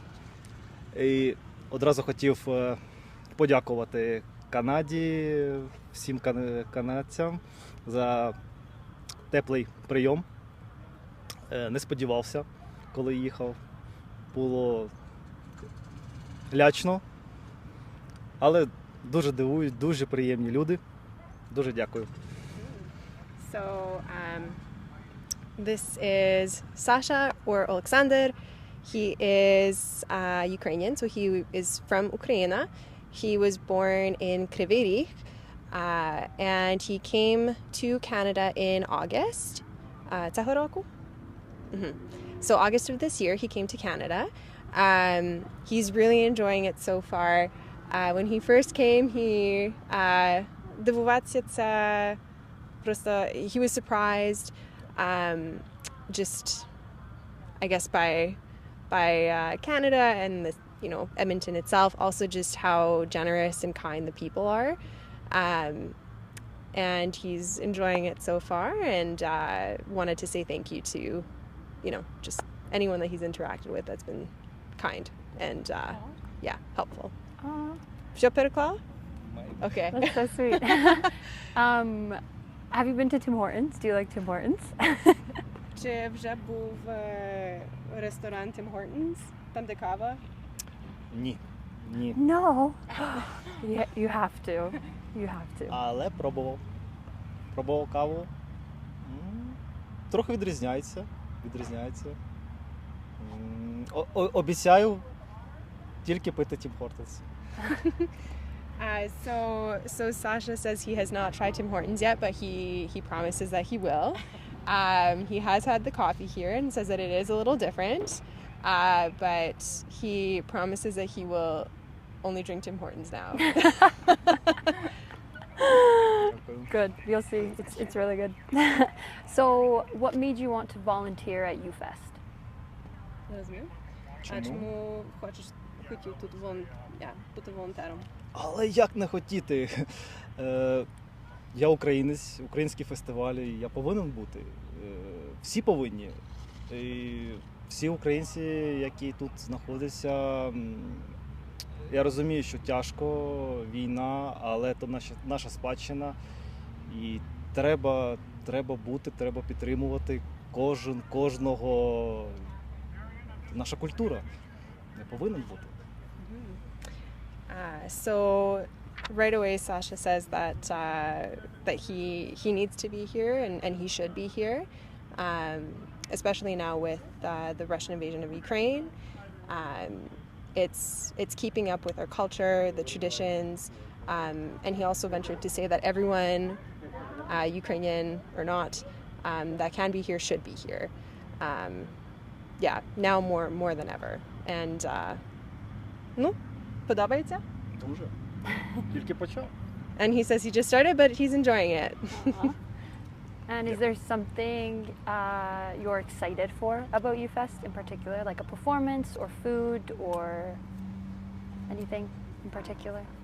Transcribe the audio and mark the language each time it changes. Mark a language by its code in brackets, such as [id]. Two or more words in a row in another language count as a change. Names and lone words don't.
[uk] І одразу хотів подякувати Канаді, всім канадцям за теплий прийом. Не сподівався, коли їхав. Було лячно, але дуже дивують, дуже приємні люди. Дуже дякую. [en] So, this is Sasha or Alexander. He is Ukrainian, so he is from Ukraine. He was born in Kryvyi Rih, and he came to Canada in August. [uk] Цього року? [en] So August of this year, he came to Canada. He's really enjoying it so far. When he first came, he [uk] дивувався це просто, [en] he was surprised, just I guess by Canada and the, you know, Edmonton itself, also just how generous and kind the people are. And he's enjoying it so far, and wanted to say thank you to, you know, just anyone that he's interacted with that's been kind and yeah, helpful. [uk] Що переклала? [en] Okay. That's so sweet. Have you been to Tim Hortons? Do you like Tim Hortons? [uk] Чи вже був ресторан Tim Hortons, там де кава? Ні. Ні. [en] No. You have to. You have to. [uk] Але пробував. Пробував каву. Трохи відрізняється. Обіцяю тільки пити Tim Hortons. [en] So Sasha says he has not tried Tim Hortons yet, but he promises that he will. He has had the coffee here and says that it is a little different, but he promises that he will only drink Tim Hortons now. Good. You'll see. It's really good. So, what made you want to volunteer at UFest? [uk] Чому хотів тут бути волонтером? Але як не хотіти? Я українець, українські фестивалі, я повинен бути. Всі повинні. І всі українці, які тут знаходяться, я розумію, що тяжко, війна, але це наша спадщина. І треба бути, треба підтримувати кожного. Наша культура. Не повинен бути. [en] So right away Sasha says that he needs to be here and he should be here, especially now with the Russian invasion of Ukraine. It's keeping up with our culture, the traditions, and he also ventured to say that everyone, Ukrainian or not, that can be here should be here. Yeah, now more than ever. And подобається? [uk] Дуже. Тільки почав. [en] And he says he just started, but he's enjoying it. And is there something you're excited for about UFest in particular, like a performance or food or anything in particular?